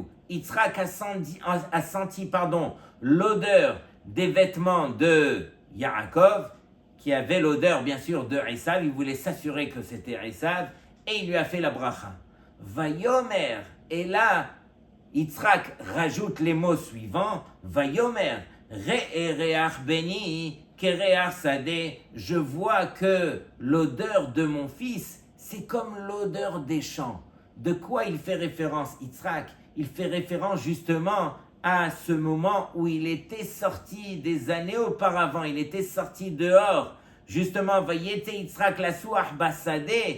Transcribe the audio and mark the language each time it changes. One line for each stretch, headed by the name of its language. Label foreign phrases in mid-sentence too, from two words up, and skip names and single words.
French: Yitzhak a senti l'odeur des vêtements de Yaakov, qui avait l'odeur bien sûr de Esav. Il voulait s'assurer que c'était Esav et il lui a fait la bracha. Vayomer, et là Yitzhak rajoute les mots suivants.
Hebrew: ויאמר ראה ריח בני כריח שדה.
French: Je vois que l'odeur de mon fils, c'est comme l'odeur des champs. De quoi il fait référence, Yitzhak? Il fait référence justement à ce moment où il était sorti des années auparavant. Il était sorti dehors.
Hebrew: Justement, ויצא יצחק לשוח בשדה.